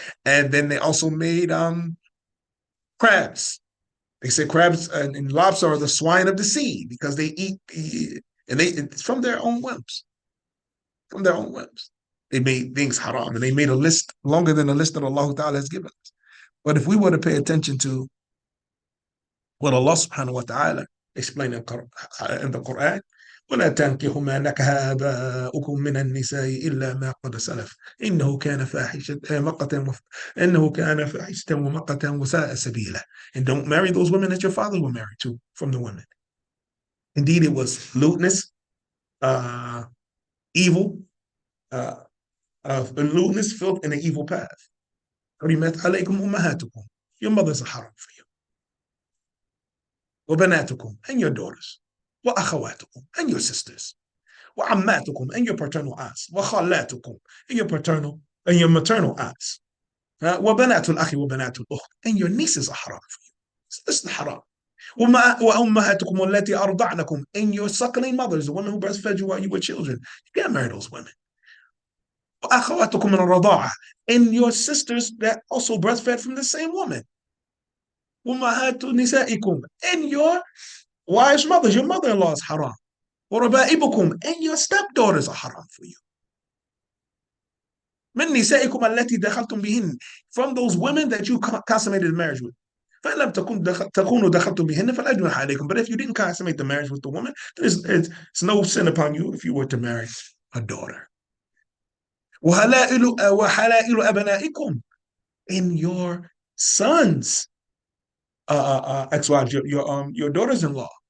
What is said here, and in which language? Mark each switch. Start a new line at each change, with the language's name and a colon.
English: And then they also made crabs. They say crabs and lobster are the swine of the sea because they eat, and it's from their own whims. From their own whims. They made things haram, and they made a list longer than the list that Allah Ta'ala has given us. But if we were to pay attention to what Allah Subhanahu wa Ta'ala explained in the Quran,
Arabic: ولا تنكحوا ما نكح آباؤكم من النساء إلا ما قد سلف إنه كان فاحشة مقتا إنه كان فاحشة ومقتا وساء سبيلا.
English: And don't marry those women that your fathers were married to from the women. Indeed, it was lewdness, evil, lewdness, filth, and an evil path.
Arabic: حرمت عليكم أمهاتكم.
English: Your mothers are haram for you.
Arabic: وبناتكم,
English: and your daughters.
Arabic: وأخواتكم,
English: and your sisters.
Arabic: وعماتكم,
English: and your paternal aunts.
Arabic: وخالاتكم,
English: and your paternal and your maternal aunts.
Arabic: وبنات الأخ وبنات الأخت,
English: and your nieces are haram for you. So this is the haram.
Arabic: وأمهاتكم التي أرضعنكم,
English: and your suckling mothers, the women who breastfed you while you were children. You can't marry those women.
Arabic: وأخواتكم من الرضاعة,
English: and your sisters that also breastfed from the same woman.
Arabic: وأمهات نسائكم,
English: and your wives' mothers, your mother-in-law is haram.
Arabic: وربائبكم,
English: and your stepdaughters are haram for you.
Arabic: من نسائكم التي دخلتم بهن,
English: from those women that you consummated the marriage with.
Arabic: فإن لم تكونوا دخلتم بهن فلا جناح عليكم.
English: But if you didn't consummate the marriage with the woman, it's no sin upon you if you were to marry a daughter.
Arabic: وحلائل أبنائكم,
English: in your sons' ex-wives, your daughters-in-law.